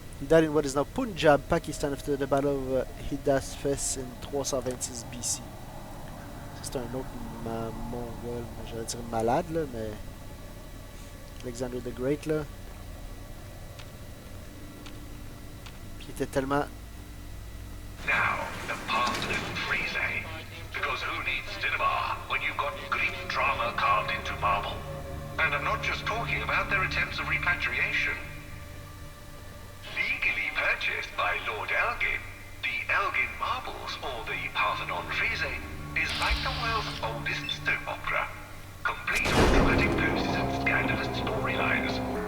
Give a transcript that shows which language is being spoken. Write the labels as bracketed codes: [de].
[en] He died in what is now Punjab, Pakistan, after the Battle of Hidasfes in 326 BC. [fr] C'est un autre mongol, j'allais dire malade là, mais Alexander the Great là. Puis il était tellement. [en] Now, the past isn't freezing, because who needs cinema when you've got Greek drama carved into marble? And I'm not just talking about their attempts of repatriation. Legally purchased by Lord Elgin, the Elgin Marbles, or the Parthenon Frieze, is like the world's oldest soap opera, complete with dramatic poses and scandalous storylines.